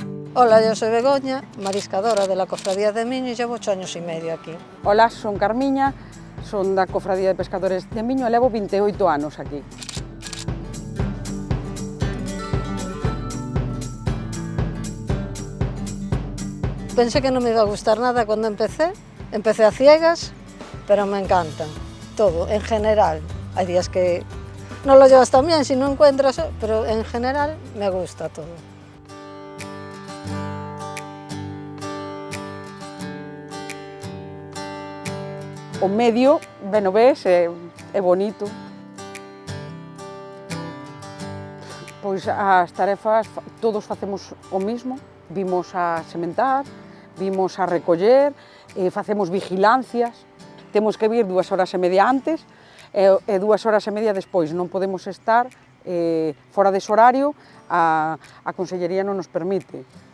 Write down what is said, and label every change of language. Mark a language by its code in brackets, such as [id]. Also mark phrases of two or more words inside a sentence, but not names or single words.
[es] Hola, yo soy Begoña, mariscadora de la Cofradía de Miño y llevo 8 años y medio aquí. [gl] Ola, son Carmiña, son da Cofradía de Pescadores de Miño e levo 28 anos aquí. [es] Pensé que no me iba a gustar nada cuando empecé a ciegas, pero me encanta todo, en general. Hay días que no lo llevas tan bien si no encuentras, pero en general me gusta todo. [gl] O medio, ben o ves, é bonito. Pois as tarefas, todos facemos o mismo, vimos a sementar, vimos a recoller, facemos vigilancias, temos que vir 2 horas e media antes e 2 horas e media despois, non podemos estar fora dese horario, a Consellería non nos permite.